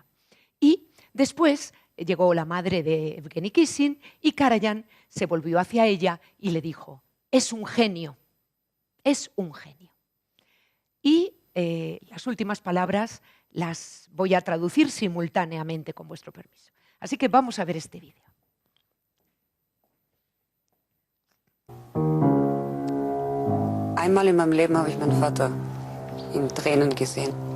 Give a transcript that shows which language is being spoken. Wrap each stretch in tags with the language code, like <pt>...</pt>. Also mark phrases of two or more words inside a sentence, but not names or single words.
<es>Y después llegó la madre de Evgeny Kissin y Karajan se volvió hacia ella y le dijo, es un genio, es un genio. Y las últimas palabras las voy a traducir simultáneamente con vuestro permiso. Así que vamos a ver este vídeo.</es> <de>Einmal in meinem Leben habe ich meinen Vater in Tränen gesehen.</de>